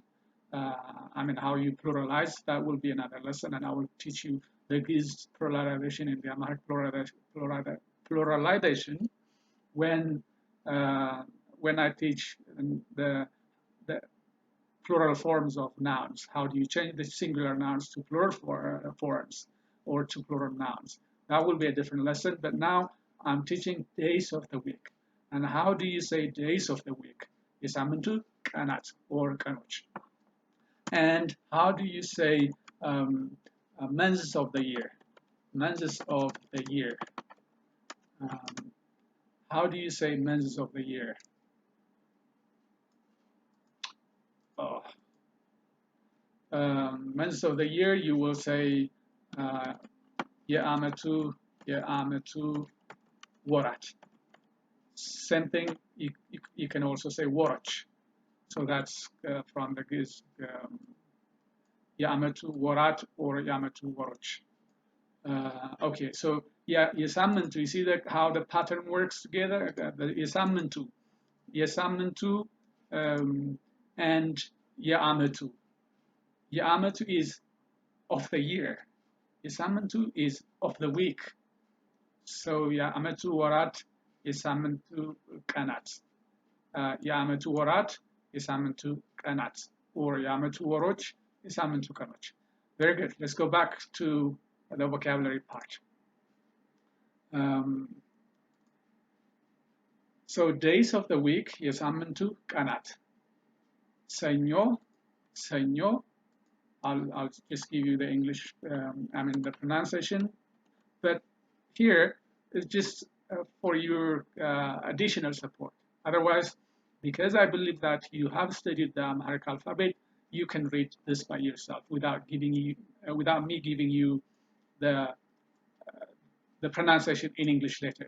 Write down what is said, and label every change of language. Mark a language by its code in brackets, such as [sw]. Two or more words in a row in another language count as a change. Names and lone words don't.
[en] I mean, how you pluralize, that will be another lesson, and I will teach you the giz pluralization in the Amharic pluralization when uh, when I teach the plural forms of nouns. How do you change the singular nouns to plural forms or to plural nouns? That will be a different lesson, but now I'm teaching days of the week. And how do you say days of the week? [am] የሳምንቱ ቀናት or ቀኖች. [en] And how do you say months of the year? Months of the year. Um, how do you say months of the year? Oh, months of the year, you will say [am] የዓመቱ የዓመቱ ወራት. [en] Same thing, you can also say ወሮች. So that's from the Giz [am] የዓመቱ ወራት [en] or [am] የዓመቱ ወሮች. [en] Okay, so yeah, የሳምንቱ, you see how the pattern works together? [am] የሳምንቱ and የዓመቱ. [en] የዓመቱ is of the year. የሳምንቱ is of the week. So [am] የዓመቱ ወራት የሳምንቱ ቀናት. የዓመቱ ወራት የሳምንቱ ቀናት or የዓመቱ ወሮች የሳምንቱ ቀኖች. [en] Very good. Let's go back to the vocabulary part. So days of the week [am] የሳምንቱ ቀናት. ሰኞ ሰኞ. [en] I'll just give you the English, the pronunciation. But here is just for your additional support. Otherwise, because I believe that you have studied the Amharic alphabet, you can read this by yourself without me giving you the pronunciation in English letters.